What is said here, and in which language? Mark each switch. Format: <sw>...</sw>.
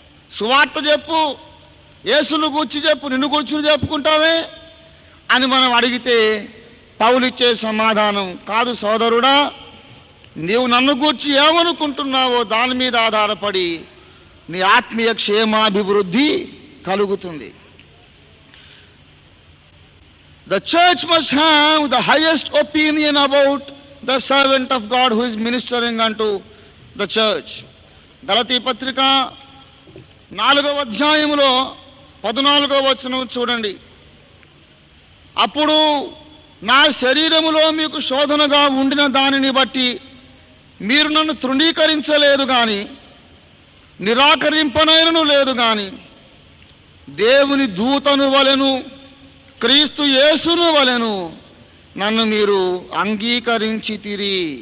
<te>సువార్త చెప్పు, యేసును గూర్చి చెప్పు, నిన్ను గూర్చి చెప్పుకుంటావే అని మనం అడిగితే పౌలిచ్చే సమాధానం, కాదు సోదరుడా, నీవు నన్ను గూర్చి ఏమనుకుంటున్నావో దాని మీద ఆధారపడి నీ ఆత్మీయ క్షేమాభివృద్ధి కలుగుతుంది.</te> <en>The church must have the highest opinion about the servant of God who is ministering unto the church.</en> <te>గలతీ పత్రిక 4వ అధ్యాయములో 14వ వచనం చూడండి. అప్పుడు నా శరీరములో మీకు శోధనగా ఉండిన దానిని బట్టి మీరు నన్ను తృణీకరించలేదు గాని, నిరాకరింపనైనను లేదు గాని, దేవుని దూతను వలెను క్రీస్తు యేసును వలెను నన్ను మీరు అంగీకరించితిరి.</te>